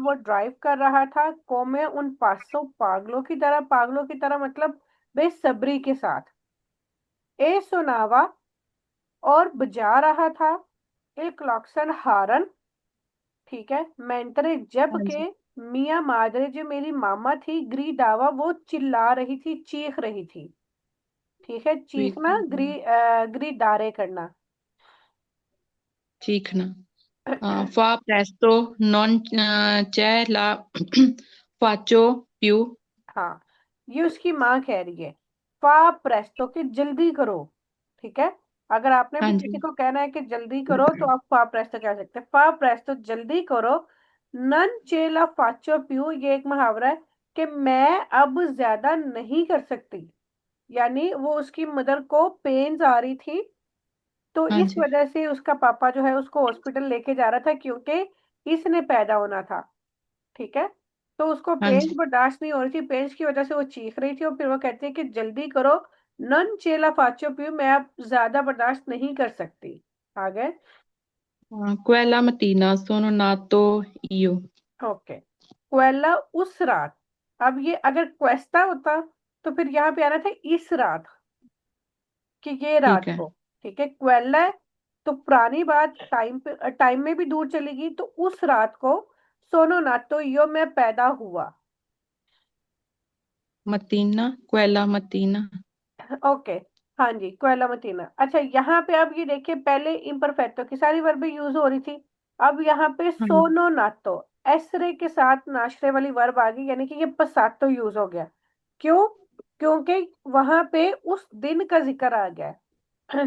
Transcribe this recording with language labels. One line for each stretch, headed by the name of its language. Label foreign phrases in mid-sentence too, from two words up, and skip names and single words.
Hindi: है वो ड्राइव कर रहा था,
Italian: come un pazzo,
Hindi: पागलों की तरह, पागलों की तरह मतलब बेसब्री के साथ,
Italian: e suonava,
Hindi: और बजा रहा था एक क्लॉक्सन हारन। ठीक है। मैंतरे जब हाँ के जी।
Italian: mia madre,
Hindi: जो मेरी मामा थी, ग्रीडावा, वो चिल्ला रही थी, चीख रही थी। ठीक है। चीखना,
Italian: Gridava.
Hindi: ग्रीडारे करना। Chicna.
Italian: Fa presto, non c'è la faccio più.
Hindi: हाँ, ये उसकी माँ कह रही है।
Italian: fa presto,
Hindi: कि जल्दी करो। ठीक है। अगर आपने भी हाँ किसी जी। को कहना है कि जल्दी करो तो आप
Italian: fa presto
Hindi: कह सकते हैं।
Italian: fa presto,
Hindi: जल्दी करो।
Italian: non ce la faccio più,
Hindi: ये एक मुहावरा है कि मैं अब ज्यादा नहीं कर सकती। यानी वो उसकी मदर को पेन्स आ रही थी, तो हाँ इस जी। वजह से उसका पापा जो है उसको हॉस्पिटल लेके जा रहा था, क्योंकि इसने पैदा होना था। ठीक है। तो उसको हाँ पेंच जी। बर्दाश्त नहीं हो रही थी, पेंच की वजह से वो चीख रही थी, और फिर वो कहती है कि जल्दी करो,
Italian: non ce la faccio più,
Hindi: मैं अब ज्यादा बर्दाश्त नहीं कर सकती। आ गए।
Italian: Quella mattina sono nato io.
Hindi: ओके। क्वेला, उस रात। अब ये अगर क्वेस्टा होता तो फिर यहाँ पे आना था इस रात, कि ये रात ठीक है। को। ठीक है। क्वेला है तो पुरानी बात, टाइम पे, टाइम में भी दूर चलेगी, तो उस रात को
Italian: sono nato io,
Hindi: मैं पैदा हुआ।
Italian: Mattina, quella mattina.
Hindi: ओके। हाँ जी,
Italian: quella mattina.
Hindi: अच्छा, यहाँ पे अब ये देखिए, पहले इम्परफेक्टो की सारी वर्बें यूज हो रही थी। अब यहाँ पे हाँ।
Italian: sono nato,
Hindi: एसरे के साथ नाश्रे वाली वर्ब आ गई, यानी कि ये पसातो यूज हो गया। क्यों? क्योंकि वहां पे उस दिन का जिक्र आ गया है।